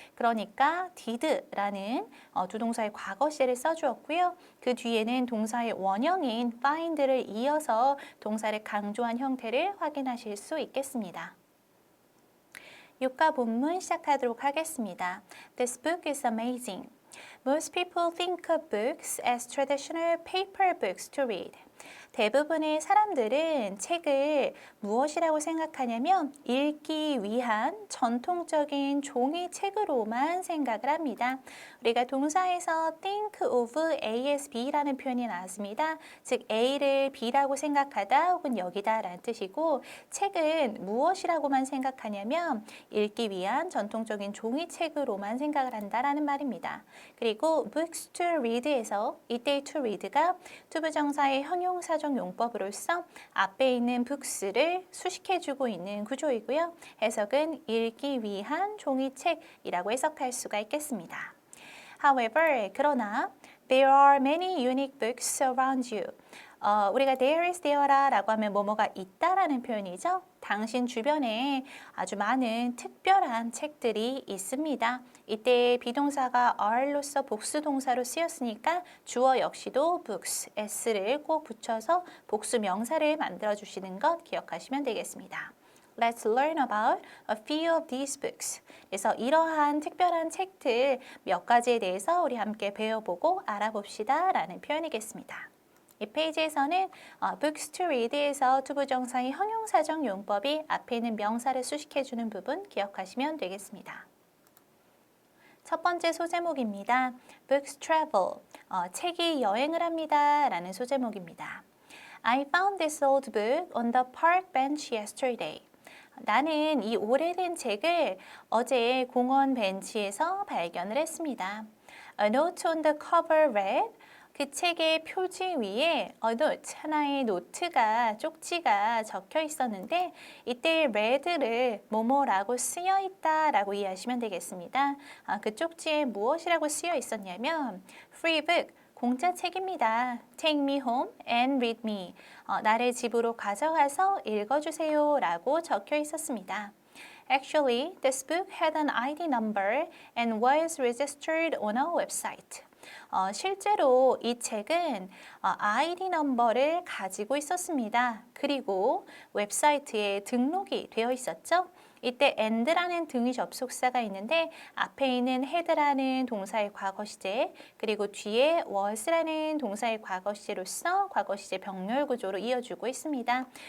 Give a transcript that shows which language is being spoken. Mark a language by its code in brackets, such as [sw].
[ko] 그러니까 did라는 두 동사의 과거 시제를 써주었고요. 그 뒤에는 동사의 원형인 find를 이어서 동사를 강조한 형태를 확인하실 수 있겠습니다. 육가 본문 시작하도록 하겠습니다. [en] This book is amazing. Most people think of books as traditional paper books to read. [ko] 대부분의 사람들은 책을 무엇이라고 생각하냐면 읽기 위한 전통적인 종이책으로만 생각을 합니다. 우리가 동사에서 [en] think of A as B [ko] 라는 표현이 나왔습니다. 즉 A를 B라고 생각하다 혹은 여기다 라는 뜻이고 책은 무엇이라고만 생각하냐면 읽기 위한 전통적인 종이책으로만 생각을 한다라는 말입니다. 그리고 [en] books to read [ko] 에서 이때의 to read가 투부정사의 형용사적 용법으로서 앞에 있는 books를 수식해주고 있는 구조이고요. 해석은 읽기 위한 종이책이라고 해석할 수가 있겠습니다. [en] However, [ko] 그러나 [en] there are many unique books around you. [ko] 우리가 there is there라고 하면 뭐뭐가 있다라는 표현이죠. 당신 주변에 아주 많은 특별한 책들이 있습니다. 이때 비동사가 are로서 복수 동사로 쓰였으니까 주어 역시도 books, s를 꼭 붙여서 복수 명사를 만들어 주시는 것 기억하시면 되겠습니다. [en] Let's learn about a few of these books. [ko] 그래서 이러한 특별한 책들 몇 가지에 대해서 우리 함께 배워보고 알아봅시다 라는 표현이겠습니다. 이 페이지에서는 [en] books to read [ko] 에서 투부정사의 형용사적 용법이 앞에 있는 명사를 수식해주는 부분 기억하시면 되겠습니다. 첫 번째 소제목입니다. [en] Books travel, [ko] 책이 여행을 합니다 라는 소제목입니다. [en] I found this old book on the park bench yesterday. [ko] 나는 이 오래된 책을 어제 공원 벤치에서 발견을 했습니다. [en] A note on the cover read. [ko] 그 책의 표지 위에 a note, 하나의 노트가, 쪽지가 적혀 있었는데 이때 read를 뭐뭐라고 쓰여 있다라고 이해하시면 되겠습니다. 그 쪽지에 무엇이라고 쓰여 있었냐면 free book, 공짜 책입니다. [en] Take me home and read me. [ko] 나를 집으로 가져가서 읽어주세요 라고 적혀 있었습니다. [en] Actually, this book had an ID number and was registered on a website. [ko] 실제로 이 책은 ID 넘버를 가지고 있었습니다. 그리고 웹사이트에 등록이 되어 있었죠. 이때 and라는 등위 접속사가 있는데 앞에 있는 had라는 동사의 과거 시제 그리고 뒤에 was라는 동사의 과거 시제로서 과거 시제 병렬 구조로 이어주고 있습니다.